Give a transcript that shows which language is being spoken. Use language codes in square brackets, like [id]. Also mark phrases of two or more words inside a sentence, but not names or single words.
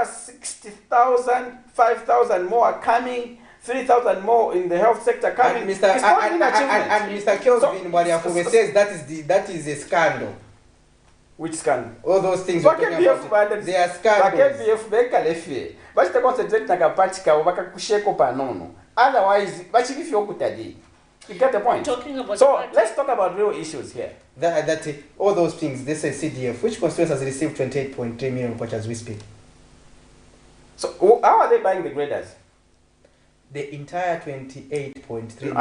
[en] Over 60,000, 5,000 more are coming, 3,000 more in the health sector coming. And Mr. Kelvin Waliafume says that is a scandal. Which scandal? All those things you're talking about, they are scandals. But the concentrate [bem] nakapatika wakakusheko panono. [en] Otherwise, you get the point. Talking about so let's talk about real issues here. All those things, they say CDF. Which constituency has received 28.3 million as we speak? So how are they buying the graders? The entire 28.3 million.